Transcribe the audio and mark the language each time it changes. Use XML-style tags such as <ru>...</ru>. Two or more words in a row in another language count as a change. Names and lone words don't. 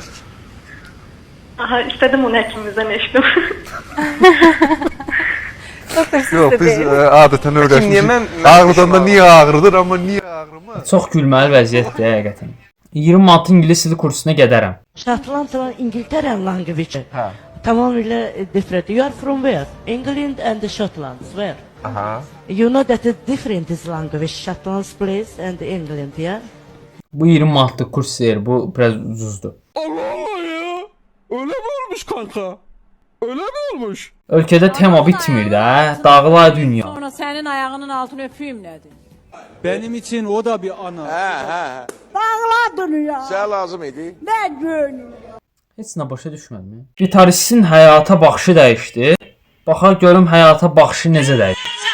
<az>Aha, istədim onu həkimimizdən eşitdim. Yox, biz adətən öyrəşmişik. Ağrıdanda niyə ağrıdır, amma niyə ağrımır? Çox gülməli vəziyyətdir həqiqətən. 20 manat ingilis dili kursuna gedərəm.</az> <en>Şotland İngiltərə language. Tamamilə different. You are from where? England and Scotland. Where? You know that it's different this language, Scotland's place and England, yeah?</en> <az>Bu 20 manatlıq kurs deyir, bu biraz ucuzdur.</az> <tr>Allah ya! Öyle mi olmuş kanka? Öyle mi olmuş?</tr> <az>Ölkədə tema bitmir də, dağılar dünya. Sonra sənin ayağının altını öpüyüm nədir?</az> <tr>Benim için o da bir ana.</tr> <az>Bağladın ya. Sənə lazım idi. Mən görünüm. Heç nə başa düşmədim. Gitaristin həyata baxışı dəyişdi. Baxa görüm həyata baxışı necə dəyişdi.</az>